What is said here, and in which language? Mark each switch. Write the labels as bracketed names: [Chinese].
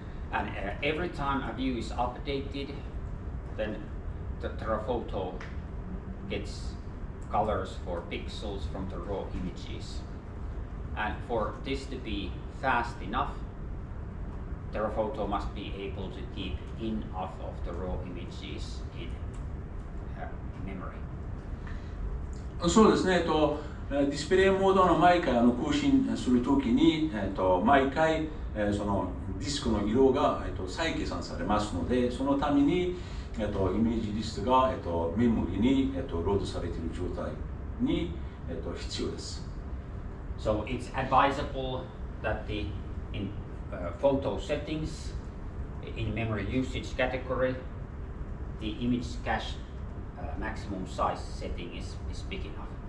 [English] And every time a view is updated, then the TerraPhoto gets colors for pixels from the raw images. And for this to be fast enough, TerraPhoto must be able to keep enough of the raw images in memory. [Japanese] そうですね、ディスプレイモードの毎回更新するときに、毎回そのディスクの色が再計算されますので、そのためにイメージリストがメモリにロードされている状態に必要です。 [English] So it's advisable that in photo settings, in memory usage category, the image cache maximum size setting is big enough.